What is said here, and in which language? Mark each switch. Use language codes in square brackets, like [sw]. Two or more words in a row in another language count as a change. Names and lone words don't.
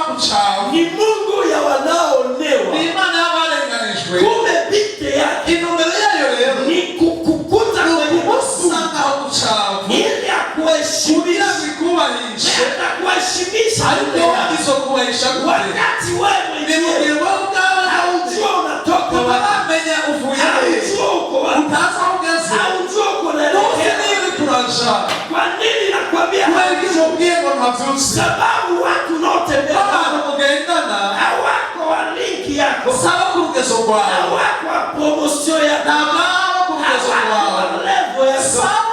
[sw] uchafu. Ni Mungu ya wanaonewa. [rn] Ni Imana y'abarenganijwe. [sw] Kumbe bite yake [rn] Intumbero yayo rero [sw] ni kukukuta kwenye usanga uchafu ili akuheshimisha, [rn] kugira bikubahishe [sw] atakuheshimisha [rn] ariko izokubahisha [sw] wakati wewe mwenyewe haujua unatoka [rn] wamenya uvuye [sw] haujua uko wapi, [rn] utaza ugeze [sw] haujua uko naelekea. Kwa nini nakwambia? Sababu watu unaotembea hawako wa linki yako, hawako wa promotion yako, hawako wa level yako.